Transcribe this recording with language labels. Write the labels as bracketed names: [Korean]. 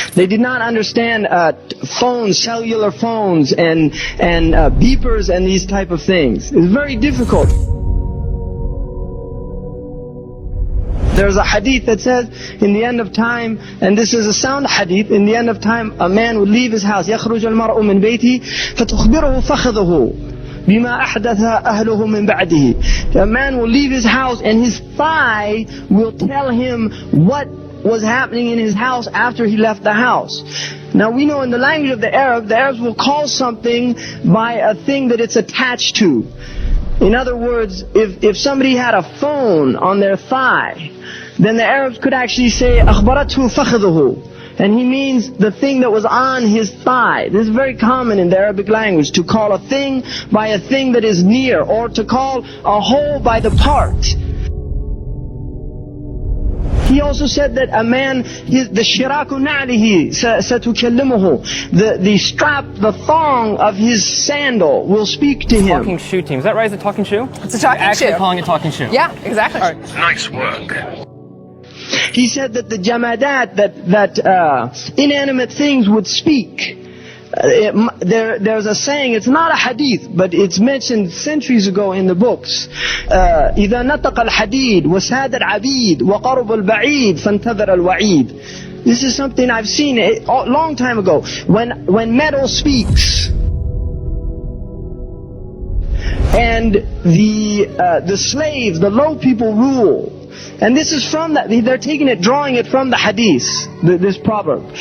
[English] They did not understand phones, cellular phones, and beepers and these type of things. It's very difficult. There's a hadith that says, in the end of time, and this is a sound hadith, in the end of time, a man will leave his house. [Arabic] يخرج المرء من بيته فتخبره فخذه بما أحدث أهله من بعده. [English] A man will leave his house and his thigh will tell him what was happening in his house after he left the house. Now we know in the language of the Arabs will call something by a thing that it's attached to. In other words, if somebody had a phone on their thigh, then the Arabs could actually say [Arabic] أخبرته فخذه, [English] and he means the thing that was on his thigh. This is very common in the Arabic language, to call a thing by a thing that is near, or to call a whole by the part. He also said that a man, the [Arabic] shiraku na'lihi satukallimuhu, [English] the strap, the thong of his sandal will speak to him. Talking shoe team. Is that right? Is it talking shoe? It's a talking shoe. Actually calling it talking shoe. Yeah, exactly. All right. Nice work. He said that the jamadat, that inanimate things would speak. There's a saying, it's not a hadith, but it's mentioned centuries ago in the books. [Arabic] إذا نطق الحديد وساد العبيد وقرب البعيد فانتظر الوعيد. [English] This is something I've seen a long time ago. When metal speaks, and the slaves, the low people rule. And this is from that, they're taking it, drawing it from the hadith, this proverb.